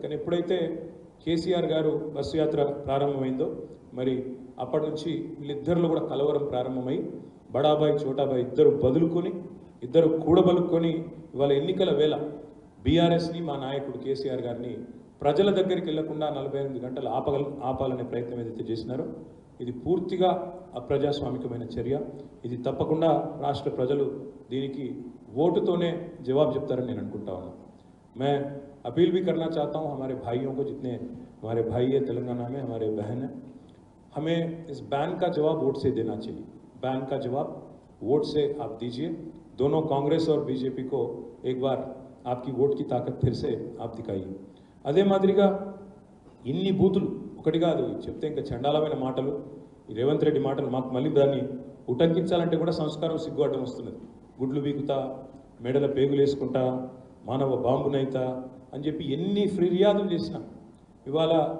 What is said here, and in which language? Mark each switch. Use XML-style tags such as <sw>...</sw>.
<te>కానీ ఎప్పుడైతే కేసీఆర్ గారు బస్సు యాత్ర ప్రారంభమైందో మరి అప్పటి నుంచి వీళ్ళిద్దరిలో కూడా కలవరం ప్రారంభమై బడాబాయి చోటాబాయి ఇద్దరు కూడబలుక్కొని ఇవాళ ఎన్నికల వేళ బీఆర్ఎస్ని, మా నాయకుడు కేసీఆర్ గారిని ప్రజల దగ్గరికి వెళ్లకుండా 48 గంటలు ఆపాలనే ప్రయత్నం ఏదైతే చేసినారో ఇది పూర్తిగా అప్రజాస్వామికమైన చర్య. ఇది తప్పకుండా రాష్ట్ర ప్రజలు దీనికి ఓటుతోనే జవాబు చెప్తారని నేను అనుకుంటా ఉన్నాను.</te> <hi>मैं अपील भी करना चाहता हूँ हमारे भाइयों को, जितने हमारे भाई है तेलंगाना में, हमारे बहन है, हमें इस बैन का जवाब वोट से देना चाहिए. बैन का जवाब वोट से आप दीजिए. दोनों कांग्रेस और बीजेपी को एक बार आपकी वोट की ताकत फिर से आप दिखाइए</hi> <te>అదే మాదిరిగా ఇన్ని బూతులు ఒకటి కాదు చెప్తే ఇంకా చండాలమైన మాటలు ఈ రేవంత్ రెడ్డి మాటలు మాకు మళ్ళీ దాన్ని ఉటంకించాలంటే కూడా సంస్కారం సిగ్గు అడ్డం వస్తున్నది గుడ్లు బీకుతా మెడల పేగులు వేసుకుంటా మానవ బాంబునైతా అని చెప్పి ఎన్ని ఫిర్యాదులు చేసినా ఇవాళ</te>